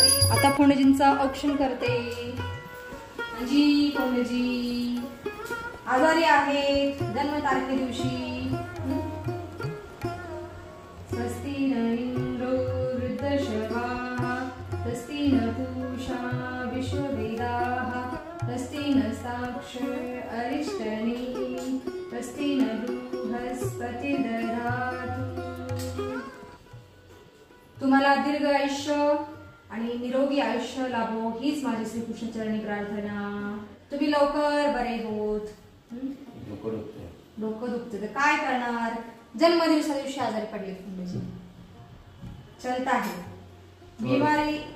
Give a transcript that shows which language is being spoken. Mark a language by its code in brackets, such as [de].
[mr] आता फोंडेजींचा औक्षण करते। जी फोंडेजी आजारी आहे जन्म तारखे दिवशी। [sa] स्वस्ति न इंद्रो वृद्धश्रवाः स्वस्ति न पूषा विश्ववेदाः स्वस्ति न साक्ष अरिष्टनेमिः स्वस्ति न बृहस्पति ददातु। [mr] तुम्हाला दीर्घ आयुष्य आणि निरोगी आयुष्य लाभो हीच माझी श्रीकृष्ण चरणी प्रार्थना। तुम्ही लवकर बरे होत। डोकं दुखते तर काय करणार? जन्मदिवसा दिवशी आजारी पडले फोंडेजी, [hi] चलता है बीमारी।